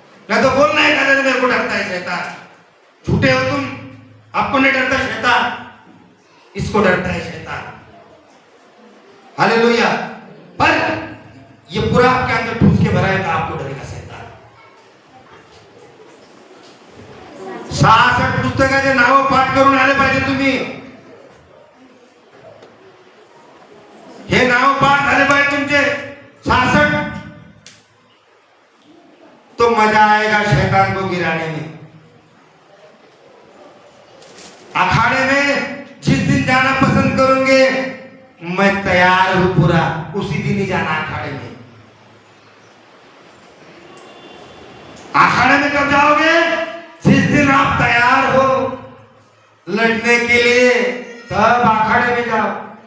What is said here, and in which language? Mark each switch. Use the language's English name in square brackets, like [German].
[Hindi] मैं तो बोलना है कहते मेरे को डरता है शैतान। झूठे हो तुम, आपको नहीं डरता शैतान, इसको डरता है शैतान। हालेलुया। पर ये पूरा आपके अंदर ठूस के भरा है तो आपको डरेगा शैतान। [Marathi] 66 पुस्तकाचे नाव पाठ करून आले पाहिजे तुम्ही, हे नाव पाठ झाले पाहिजे तुमचे 66, [Hindi] तो मजा आएगा शैतान को गिराने में। अखाड़े में जिस दिन जाना पसंद करोगे, मैं तैयार हूं पूरा, उसी दिन ही जाना अखाड़े में। अखाड़े में कब जाओगे? जिस दिन आप तैयार हो लड़ने के लिए, तब अखाड़े में जाओ।